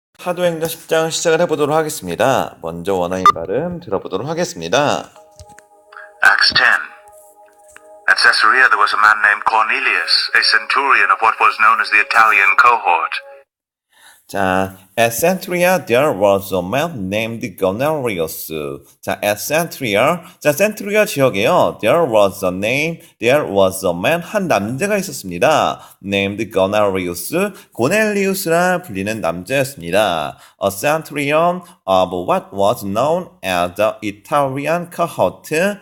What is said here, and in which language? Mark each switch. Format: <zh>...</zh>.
<ko>사도행전 10장 시작을 해보도록 하겠습니다. 먼저 원어인 발음 들어보도록 하겠습니다.</ko> <en>Acts 10. At Caesarea there was a man named Cornelius, a centurion of what was known as the Italian cohort.</en> <ko>자,</ko> <en>at Centuria there was a man named Cornelius.</en> <ko>자, at Centuria, 자, Centuria 지역에요.</ko> <en>There was a man,</en> <ko>한 남자가 있었습니다.</ko> <en>Named Cornelius,</en> <ko>고넬리우스라 불리는 남자였습니다.</ko> <en>A centurion of what was known as the Italian cohort.</en>